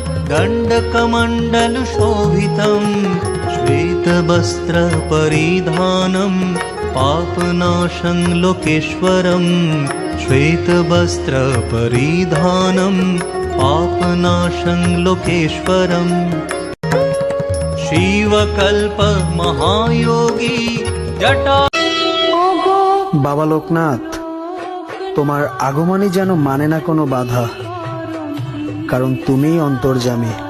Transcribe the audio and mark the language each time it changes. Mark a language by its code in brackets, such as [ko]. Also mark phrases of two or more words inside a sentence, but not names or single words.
[sa] दण्डकमण्डलशोभितं श्वेतवस्त्र परिधानं पापनाशं लोकेश्वरं श्वेतवस्त्र परिधानं पापनाशं लोकेश्वरम् शिवकल्प महायोगी जटा। [bn] बाबा लोकनाथ তোমার আগমনে যেন মানে না কোনো বাধা, কারণ তুমিই অন্তর্যামী।